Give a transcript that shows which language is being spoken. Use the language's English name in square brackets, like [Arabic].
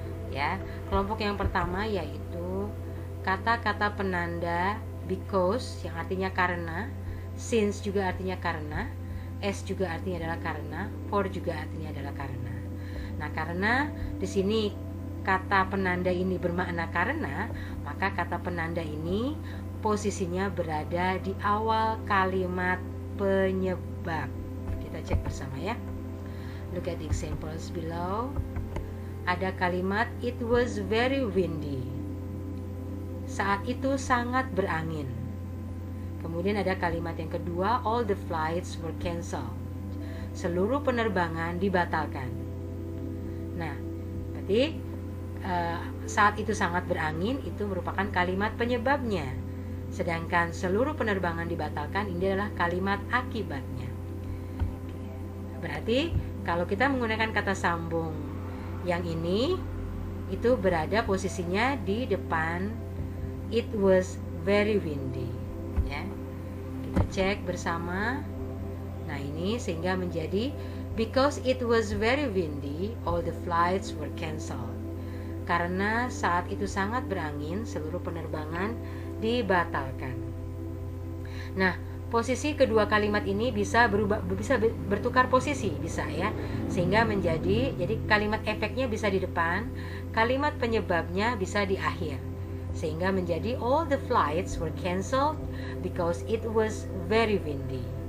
[Indonesian] Ya, kelompok yang pertama yaitu kata-kata penanda because yang artinya karena, since juga artinya karena, as juga artinya adalah karena, for juga artinya adalah karena. Nah, karena di sini kata penanda ini bermakna karena, maka kata penanda ini posisinya berada di awal kalimat penyebab. Kita cek bersama ya. [English] Look at the examples below. [Indonesian] Ada kalimat [English] it was very windy. [Indonesian] Saat itu sangat berangin. Kemudian ada kalimat yang kedua, [English] all the flights were cancelled. [Indonesian] Seluruh penerbangan dibatalkan. Nah, berarti saat itu sangat berangin itu merupakan kalimat penyebabnya. Sedangkan seluruh penerbangan dibatalkan ini adalah kalimat akibatnya. Berarti kalau kita menggunakan kata sambung yang ini, itu berada posisinya di depan it was very windy ya. Kita cek bersama. Nah, ini sehingga menjadi [English] because it was very windy all the flights were cancelled. [Indonesian] Karena saat itu sangat berangin seluruh penerbangan dibatalkan. Nah, posisi kedua kalimat ini bisa bertukar posisi, bisa ya. Sehingga menjadi kalimat efeknya bisa di depan, kalimat penyebabnya bisa di akhir. Sehingga menjadi [English] all the flights were cancelled because it was very windy.